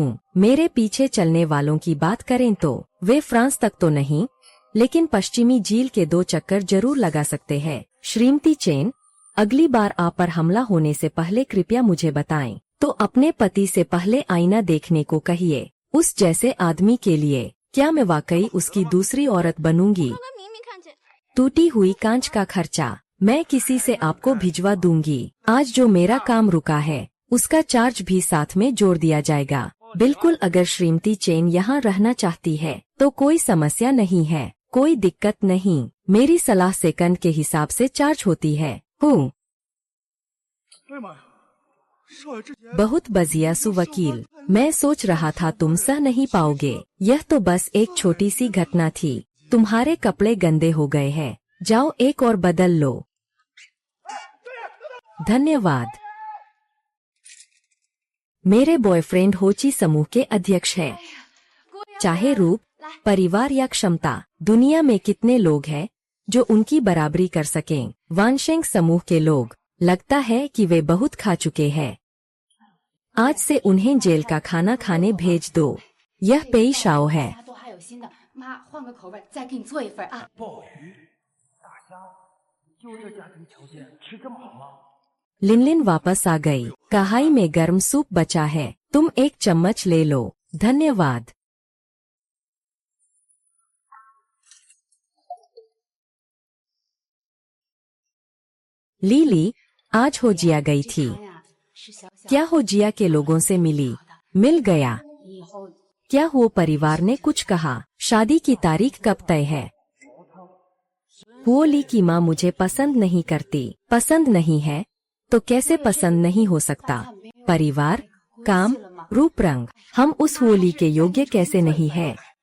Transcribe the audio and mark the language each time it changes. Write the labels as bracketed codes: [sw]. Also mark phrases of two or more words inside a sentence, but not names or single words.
[hi] मेरे पीछे चलने वालों की बात करें तो वे फ्रांस तक तो नहीं, लेकिन पश्चिमी झील के 2 चक्कर जरूर लगा सकते हैं। श्रीमती चेन, अगली बार आप पर हमला होने से पहले कृपया मुझे बताएं, तो अपने पति से पहले आईना देखने को कहिए। उस जैसे आदमी के लिए क्या मैं वाकई उसकी दूसरी औरत बनूंगी? [zh] 刚刚明明看见。 [hi] टूटी हुई कांच का खर्चा मैं किसी से आपको भिजवा दूंगी। आज जो मेरा काम रुका है उसका चार्ज भी साथ में जोड़ दिया जाएगा। बिल्कुल, अगर श्रीमती चेन यहाँ रहना चाहती है तो कोई समस्या नहीं है, कोई दिक्कत नहीं। मेरी सलाह सेकंड के हिसाब से चार्ज होती है। हूँ [zh] 哎呀妈呀，少爷之前 [hi] बहुत बजिया सुवकील, मैं सोच रहा था तुम सह नहीं पाओगे। यह तो बस एक छोटी सी घटना थी। तुम्हारे कपड़े गंदे हो गए हैं, जाओ एक और बदल लो। धन्यवाद। मेरे बॉयफ्रेंड होची समूह के अध्यक्ष है। चाहे रूप, परिवार या क्षमता, दुनिया में कितने लोग हैं जो उनकी बराबरी कर सकें? वानशेंग समूह के लोग, लगता है कि वे बहुत खा चुके हैं। आज से उन्हें जेल का खाना खाने भेज दो। यह पेई शाओ है। [zh] 都还有新的，妈换个口味再给你做一份啊。鲍鱼、大虾，就这家庭条件吃这么好吗？ [hi] लिनलिन वापस आ गई। कढ़ाई में गर्म सूप बचा है, तुम एक चम्मच ले लो। धन्यवाद। लीली आज होजिया गई थी। [zh] 这呀是小小 [hi] क्या होजिया के लोगों से मिली? मिल गया। [zh] 以后 [hi] क्या वो परिवार ने कुछ कहा? शादी की तारीख कब तय है? वो ली की माँ मुझे पसंद नहीं करती। पसंद नहीं है तो कैसे पसंद नहीं हो सकता? परिवार, काम, रूप रंग, हम उस होली के योग्य कैसे नहीं है?